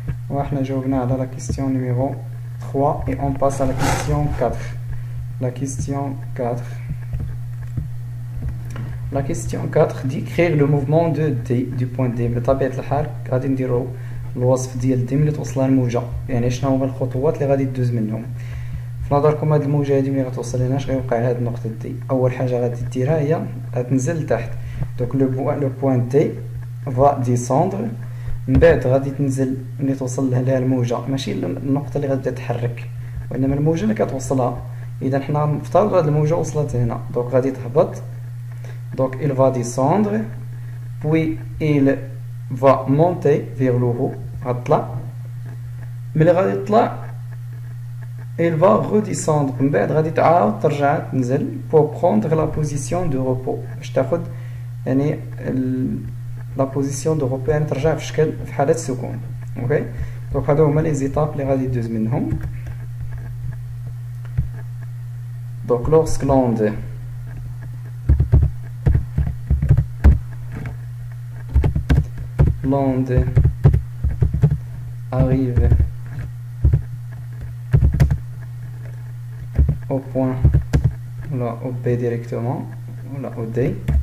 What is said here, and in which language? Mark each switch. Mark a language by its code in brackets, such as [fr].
[ar] وإحنا جاوبنا على [fr] la question numéro 3 et on passe à la question 4. La question 4. La question 4 dit créer le mouvement de D du point D. [ar] بطبيعة الحال غادي نديرو الوصف ديال دي ملي توصلها الموجة، يعني شنو هما الخطوات اللي غادي دوز منهم. في نظركم هاد الموجة هادي ملي غتوصل لهنا اش غيوقع على هاد النقطة دي؟ أول حاجة غادي ديرها هي غتنزل لتحت. دونك لو بوين دي فا ديسوندر، من بعد غادي تنزل ملي توصل لها الموجة، ماشي النقطة اللي غتبدا تحرك وإنما الموجة اللي كتوصلها. إذا حنا نفترض هاد الموجة وصلت هنا، دونك غادي تهبط. [fr] دونك il va descendre puis il va monter vers le haut. [ar] غتطلع، ملي غادي تطلع [fr] il va redescendre، [ar] من بعد غادي تعاود ترجع تنزل [fr] pour prendre la position de repos، [ar] باش تاخد يعني لا بوزيسيون دو repos، يعني ترجع في شكل في حالة السكون. اوكي دونك هادو هما لي زيتاب اللي غادي دوز منهم. [fr] دونك lorsque l'onde arrive au point, là, au B directement, là, au D,